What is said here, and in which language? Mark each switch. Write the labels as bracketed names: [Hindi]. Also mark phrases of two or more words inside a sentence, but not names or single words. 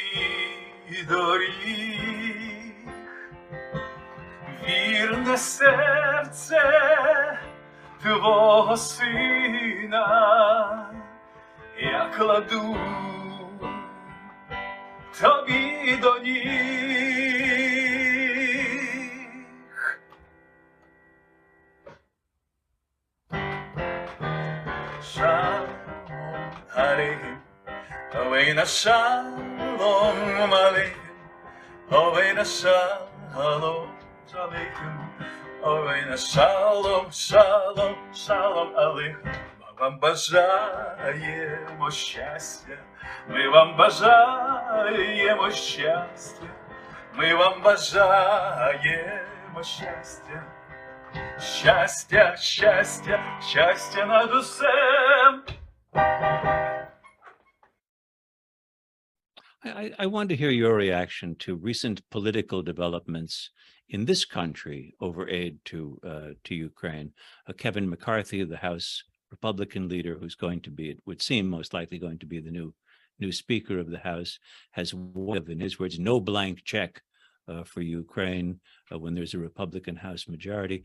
[Ukrainian] доріг, вірне серце твого сина я кладу тобі до ніг. [Hebrew] שלום עליכם, הבאנו שלום עליכם, הבאנו שלום עליכם, הבאנו שלום, שלום, שלום עליכם. [Ukrainian] Ми вам бажаємо щастя, ми вам бажаємо щастя, ми вам бажаємо щастя. Щастя, щастя, щастя над усем. [English] I want to hear your reaction to recent political developments in this country over aid to Ukraine. Kevin McCarthy, the House Republican leader, who's going to be, it would seem, most likely going to be the new Speaker of the House, has warned, in his words, no blank check for Ukraine when there's a Republican House majority.